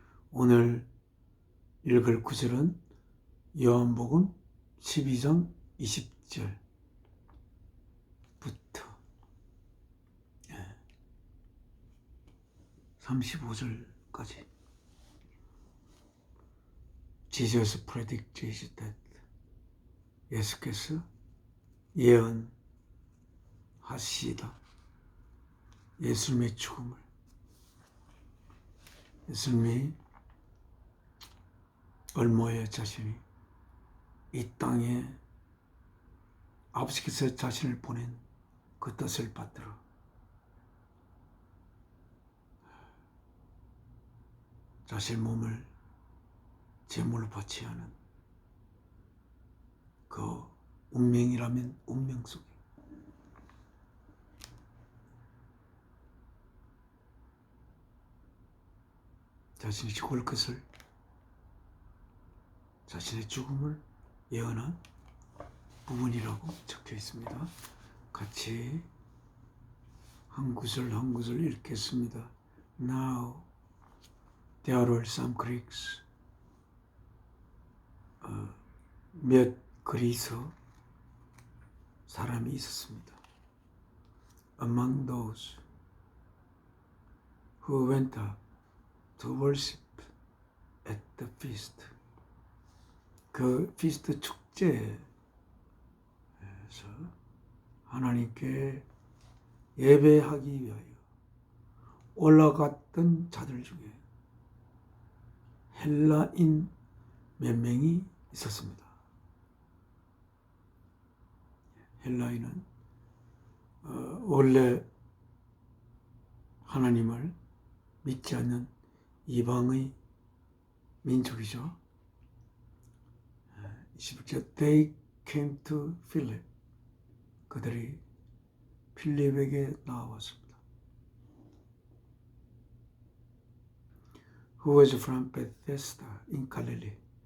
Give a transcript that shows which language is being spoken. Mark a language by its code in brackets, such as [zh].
[ko] 오늘 읽을 구절은 요한복음 12장 20절부터 35절까지. [en] Jesus predicted his death. [ko] 예수께서 예언하시다. 예수님의 죽음을. 예수님이 얼마의 자신이 이 땅에 아버지께서 자신을 보낸 그 뜻을 받들어 자신의 몸을 제물로 바치지 않은 그 운명이라면 운명 속에 자신이 죽을 것을, 자신의 죽음을 예언한 부분이라고 적혀 있습니다. 같이 한 구절 한 구절 읽겠습니다. [en] Now there were some Greeks. [ko] 몇 그리스 사람이 있었습니다. [en] Among those who went up to worship at the feast. [ko] 그 피스트 축제에서 하나님께 예배하기 위하여 올라갔던 자들 중에 헬라인 몇 명이 있었습니다. 헬라인은 원래 하나님을 믿지 않는 이방의 민족이죠. 21절 [en] They came to Philip. [ko] 그들이 필립에게 나왔습니다. [en] Who was from Bethesda in Galilee.